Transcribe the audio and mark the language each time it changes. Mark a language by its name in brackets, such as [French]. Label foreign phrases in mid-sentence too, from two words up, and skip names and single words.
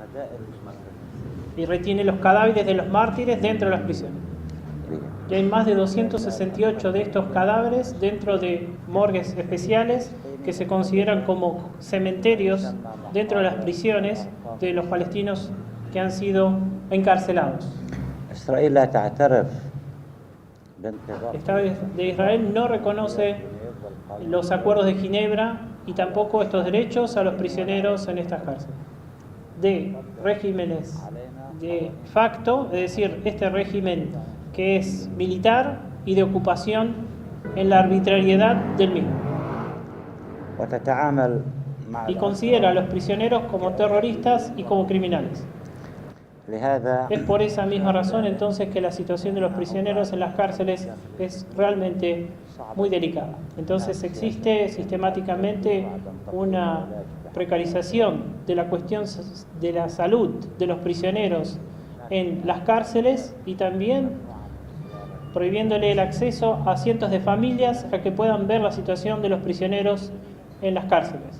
[Spanish] Y retiene los cadáveres de los mártires dentro de las prisiones. Y hay más de 268 de estos cadáveres dentro de morgues especiales que se consideran como cementerios dentro de las prisiones de los palestinos que han sido encarcelados. [Arabic] إسرائيل لا تعترف [Spanish] El Estado de Israel no reconoce los acuerdos de Ginebra y tampoco estos derechos a los prisioneros en estas cárceles. De regímenes de facto, es decir, este régimen que es militar y de ocupación en la arbitrariedad del mismo. [Arabic] وتتعامل مع [Spanish] Y considera a los prisioneros como terroristas y como criminales. [Arabic] لهذا [Spanish] Es por esa misma razón entonces que la situación de los prisioneros en las cárceles es realmente muy delicada. Entonces existe sistemáticamente una precarización de la cuestión de la salud de los prisioneros en las cárceles y también prohibiéndole el acceso a cientos de familias a que puedan ver la situación de los prisioneros en las cárceles.